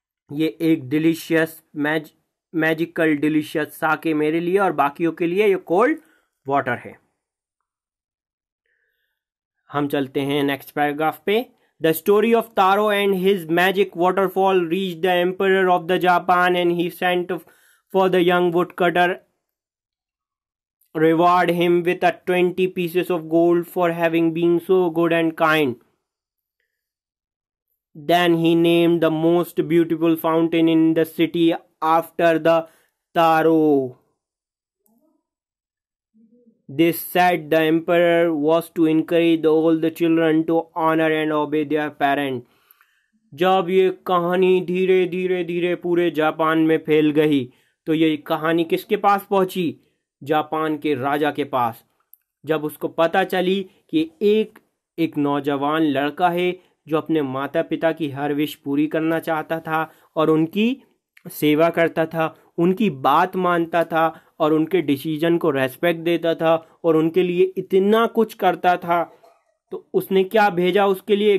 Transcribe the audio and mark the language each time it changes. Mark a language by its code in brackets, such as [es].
[hi] ये एक delicious magical delicious साके मेरे लिए और बाकियों के लिए ये कोल्ड वाटर है। हम चलते हैं नेक्स्ट पैराग्राफ पे। [en] The story of Taro and his magic waterfall reach the emperor of the Japan and he sent for the young wood cutter reward him with a 20 pieces of gold for having been so good and kind. Then he named the most beautiful fountain in the city after the Taro. This said the emperor was to encourage all the children to honor and obey their parents. [hi] जब ये कहानी धीरे धीरे धीरे पूरे Japan में फैल गई तो ये कहानी किसके पास पहुंची? जापान के राजा के पास। जब उसको पता चली कि एक नौजवान लड़का है जो अपने माता पिता की हर विश पूरी करना चाहता था और उनकी सेवा करता था, उनकी बात मानता था और उनके डिसीजन को रेस्पेक्ट देता था और उनके लिए इतना कुछ करता था, तो उसने क्या भेजा उसके लिए?